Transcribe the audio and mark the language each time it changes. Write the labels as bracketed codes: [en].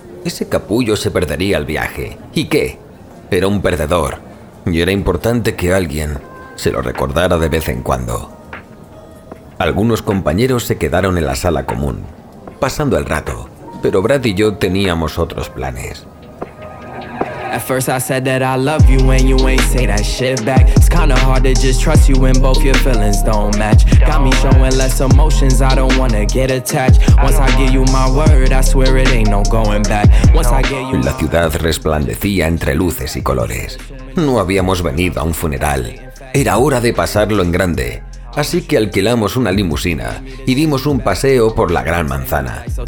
[es] Ese capullo se perdería el viaje. ¿Y qué? Era un perdedor. Y era importante que alguien se lo recordara de vez en cuando. Algunos compañeros se quedaron en la sala común, pasando el rato. Pero Brad y yo teníamos otros planes. [en] At first I said that I love you and you ain't say that shit back. It's kinda hard to just trust you when both your feelings don't match. Got me showing less emotions, I don't wanna get attached. Once I give you my word, I swear it ain't no going back. Once I give you... [es] La ciudad resplandecía entre luces y colores. No habíamos venido a un funeral. Era hora de pasarlo en grande. Así que alquilamos una limusina y dimos un paseo por la Gran Manzana.